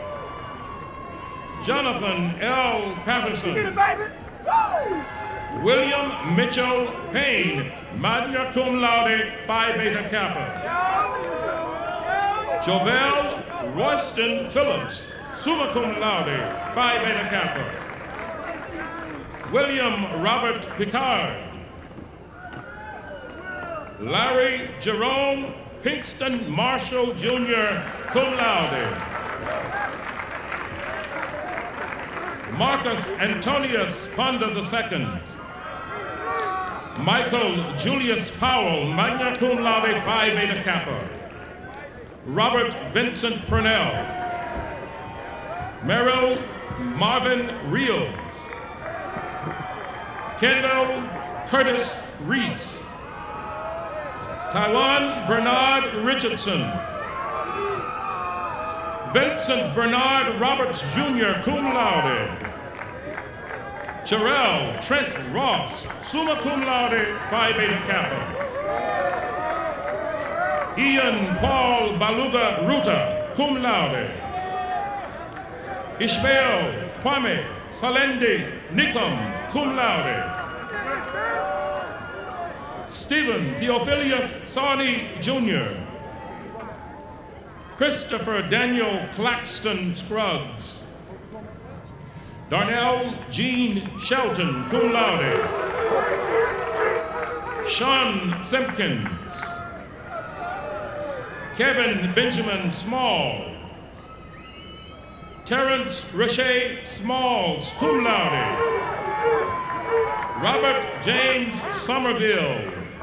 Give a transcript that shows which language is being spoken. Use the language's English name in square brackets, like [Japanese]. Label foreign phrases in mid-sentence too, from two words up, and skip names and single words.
[English] Jonathan L. Patterson. William Mitchell Payne, [Latin] magna cum laude, Phi Beta Kappa. [English] Jovel Royston Phillips, [Latin] summa cum laude, [English] Phi Beta Kappa. William Robert Picard. Larry Jerome Pinkston Marshall Jr., [Latin] cum laude. [English] Marcus Antonius Ponder II. Michael Julius Powell, [Latin] magna cum laude, [English] Phi Beta Kappa. Robert Vincent Purnell. Merrill Marvin Reels. Kendall Curtis Reese. Taiwan Bernard Richardson. Vincent Bernard Roberts Jr., [Latin] cum laude. [English] Jarrell Trent Ross, [Latin] summa cum laude, [English] Phi Beta Kappa. Ian Paul Baluga Ruta, [Latin] cum laude. [English] Ishmael Kwame Salendi Nikom, [Latin] cum laude. [English] Stephen Theophilus Sarney Jr. Christopher Daniel Claxton Scruggs. Darnell Jean Shelton, [Latin] cum laude. [English] Sean Simpkins. Kevin Benjamin Small. Terrence Rashay Smalls, [Latin] cum laude. [English] Robert James Somerville.